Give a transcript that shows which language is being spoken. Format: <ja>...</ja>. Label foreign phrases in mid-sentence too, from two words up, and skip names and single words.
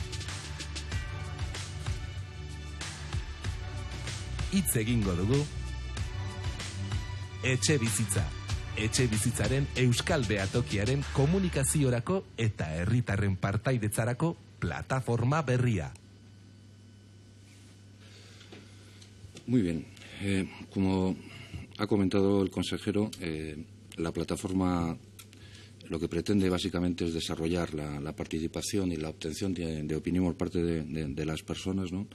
<eu>Hitz egingo dugu. Etxebizitza. Etxebizitzaren euskal behatokiaren komunikaziorako eta herritarren partaidetzarako plataforma berria.</eu> <es>Muy bien. Como ha comentado el consejero, la plataforma lo que pretende básicamente es desarrollar la participación y la obtención de opinión por parte de las personas, ¿no?</es>